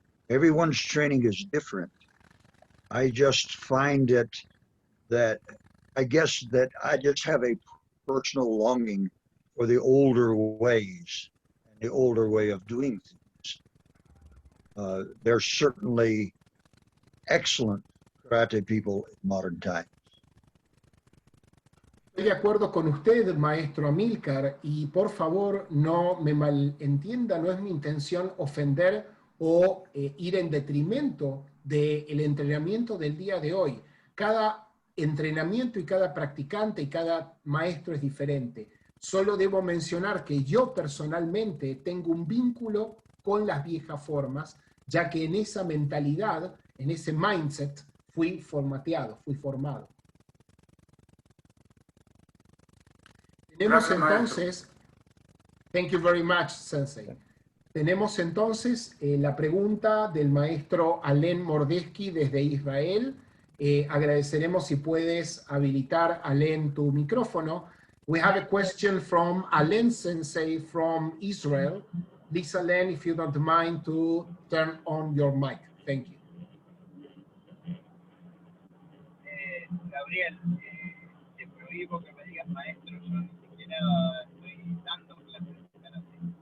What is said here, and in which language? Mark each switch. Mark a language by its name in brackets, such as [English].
[English] Everyone's training is different. I just find it that I guess that I just have a personal longing for the older ways and the older way of doing things. There's certainly excellent karate people in modern times. [Spanish] Estoy de acuerdo con usted, maestro Amilcar, y por favor no me malentienda, no es mi intención ofender o ir en detrimento del entrenamiento del día de hoy. Cada entrenamiento y cada practicante y cada maestro es diferente. Solo debo mencionar que yo personalmente tengo un vínculo con las viejas formas, ya que en esa mentalidad, en ese mindset, fui formateado, fui formado. Tenemos entonces, [English] thank you very much, Sensei. [Spanish] Tenemos entonces la pregunta del maestro Alen Mordeski desde Israel. Agradeceremos si puedes habilitar, Alen, tu micrófono. [English] We have a question from Alen Sensei from Israel. Please, Alen, if you don't mind to turn on your mic. Thank you. [Spanish] Gabriel, te prohíbo que me digas maestro, yo ni siquiera estoy dando clases de karate.